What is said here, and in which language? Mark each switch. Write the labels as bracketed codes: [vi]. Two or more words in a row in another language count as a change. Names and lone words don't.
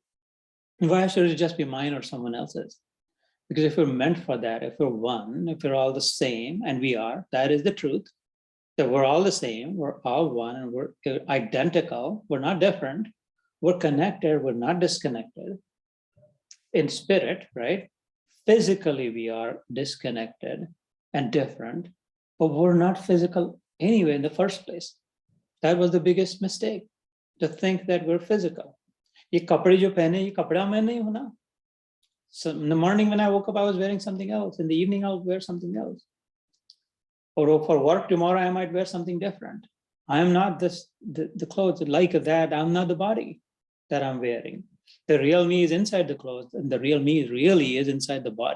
[en] Why should it just be mine or someone else's? Because if we're meant for that, if we're one, if we're all the same, and we are, that is the truth, that we're all the same, we're all one, and we're identical, we're not different, we're connected, we're not disconnected. In spirit, right? Physically, we are disconnected and different, but we're not physical anyway in the first place. That was the biggest mistake, to think that we're physical. [hi] ये कपड़े जो पहने, ये कपड़ा मैं नहीं होना. [en] So in the morning when I woke up, I was wearing something else. In the evening, I'll wear something else. Or for work tomorrow, I might wear something different. I am not the clothes like that. I'm not the body that I'm wearing. The real me is inside the clothes, and the real me really is inside the body.